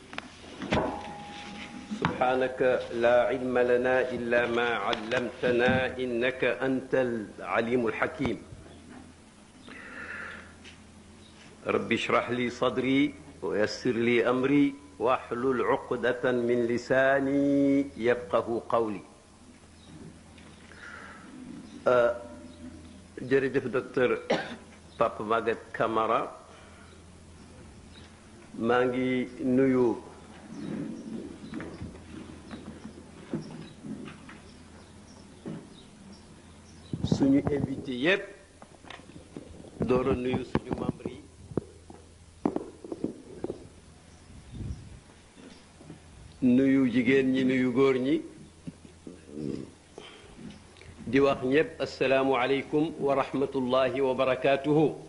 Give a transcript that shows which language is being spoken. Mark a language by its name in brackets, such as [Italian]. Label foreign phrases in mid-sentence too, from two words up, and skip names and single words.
[Arabic] سبحانك لا علم لنا إلا ما علمتنا إنك أنت العليم الحكيم. رب اشرح لي صدري ويسر لي أمري واحلل عقدة من لساني يفقه قولي. [Wolof] jërëjëf docteur Papa Maguette Camara maa ngi nuyu suñu invité yépp door a nuyu suñu membre yi nuyu jigéen ñi nuyu góor ñi di wax ñépp [Arabic] السلام عليكم ورحمة الله وبركاته.